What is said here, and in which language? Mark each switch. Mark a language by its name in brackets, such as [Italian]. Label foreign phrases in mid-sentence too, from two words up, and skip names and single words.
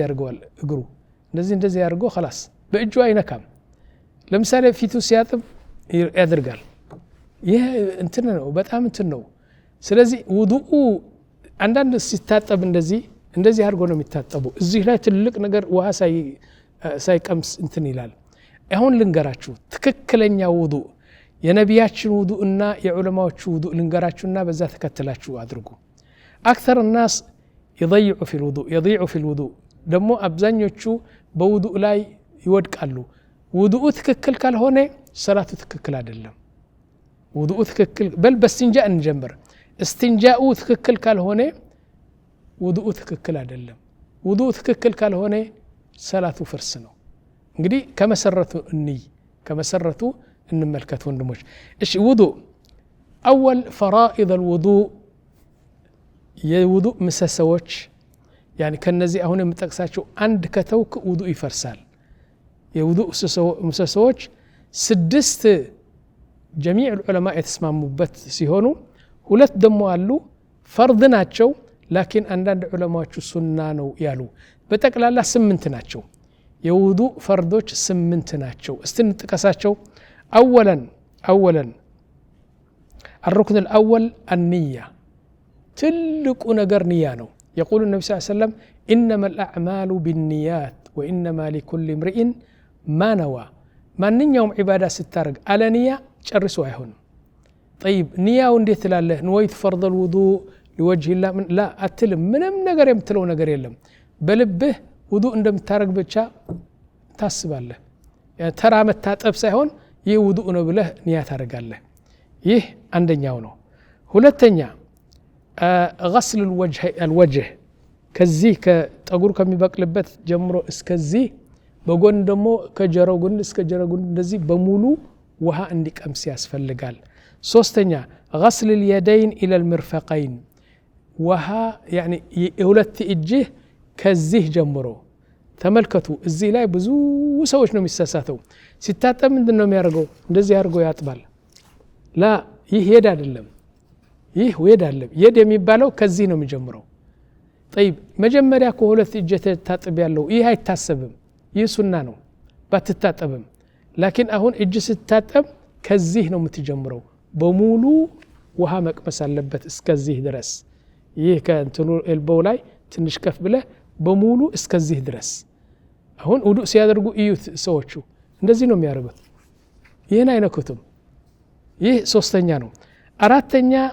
[Amharic] ያርገዋል እግሩ እንደዚህ ያርጎ خلاص በእጁ አይነካም ለምሳሌ ፊቱ ሲያጥብ ያደርጋል ይሄ እንትን ነው በጣም እንትን ነው ስለዚህ ውዱኡ አንዳንድ ሲታጠብ እንደዚህ አድርጎ ነው የሚታጠቡ እዚህ ላይ ትልቅ ነገር ውሃ ሳይቀምስ እንትን ይላል አሁን ልንገራችሁ ትክክለኛ ውዱእ የነቢያችን ውዱእና የዑለማዎቹ ውዱእ ልንገራችሁና በዛ ተከተላችሁ አድርጉ [Arabic] اكثر الناس يضيع في الوضوء [Amharic] ደግሞ አብዛኞቹ በውዱእ ላይ ይወድቃሉ ውዱእ ትክክል ካልሆነ ሰላቱ ትክክል አይደለም ውዱእ ትክክል በል በስቲንጃእ እንጀምር እስቲንጃኡ ትክክል ካልሆነ ውዱእ ትክክል አይደለም ውዱእ ትክክል ካልሆነ ሰላቱ ፍርስ ነው እንግዲህ ከመሰረቱ እንመልከት ወንድሞች እሺ ውዱእ [Arabic] اول فرائض الوضوء [Amharic] የውዱእ ምሰሶች يعني ከነዚህ አሁን የምጠቅሳቸው አንድ ከተውክ ውዱእ ይፈርሳል የውዱእ ምሰሶች 6 [Arabic] جميع العلماء [Amharic] የተስማሙበት ሲሆኑ ሁለት ደሞ አሉ ፈርድ ናቸው ላኪን አንዳንድ ዑለማዎቹ ሱና ነው ያሉ በጠቅላላ 8 ናቸው የውዱእ ፈርዶች 8 ናቸው እስቲ እንጥቀሳቸው [Arabic] اولا الركن الاول النيه [Amharic] ትልቁ ነገር ንያ ነው [Arabic] يقول النبي صلى الله عليه وسلم انما الاعمال بالنيات وانما لكل امرئ ما نوى [Amharic] ማንኛውም ዒባዳ ስታረግ አለ ንያ ጨርሶ አይሆንም طيب ንያው እንዴት ትላለህ ንወይት [Arabic] فرض الوضوء لوجه الله لا [Amharic] አትልም ምንም ነገር የምትለው ነገር የለም በልብህ ውዱእ እንደምታረግ ብቻ ታስባለህ ተራ መታጠብ ሳይሆን ይህ ውዱእ ነው ብለህ ንያ ታረጋለህ ይህ አንደኛው ነው ሁለተኛ [Arabic] غسل الوجه [Amharic] ከዚህ ከጠጉር ከሚበቅልበት ጀምሮ እስከዚህ በጎን ደግሞ ከጀራው ጎን እስከ ጀራው ጎን እንደዚህ በሙሉ ውሃ እንዲቀምስ ያስፈልጋል ሶስተኛ [Arabic] غسل اليدين الى المرفقين [Amharic] ውሃ يعني የሁለት እጅህ ከዚህ ጀምሮ ተመልከቱ እዚህ ላይ ብዙ ሰዎች ነው የሚሳሳተው ሲታጠብ ምንድነው የሚያደርገው እንደዚህ አድርጎ ያጥባል ላ ይህ ሄድ አይደለም ይህ ወይድ አይደለም የድ የሚባለው ከዚህ ነው የሚጀምረው طيب መጀመሪያ ከሁለት እጅ ተታጠብ ያለው ይህ አይታሰብም ይህ ሱና ነው ባትታጠብም ላኪን አሁን እጅ ስታጠብ ከዚህ ነው የምትጀምረው በሙሉ ውሃ መቅመስ አለበት እስከዚህ ድረስ ይህ ከእንትኑ ኤልቦው ላይ ትንሽ ከፍ ብለ በሙሉ እስከዚህ ድረስ አሁን ውዱእ ሲያደርጉ እዩት ሰዎቹ እንደዚህ ነው የሚያደርጉት ይሄን አይነኩትም ይህ ሶስተኛ ነው አራተኛ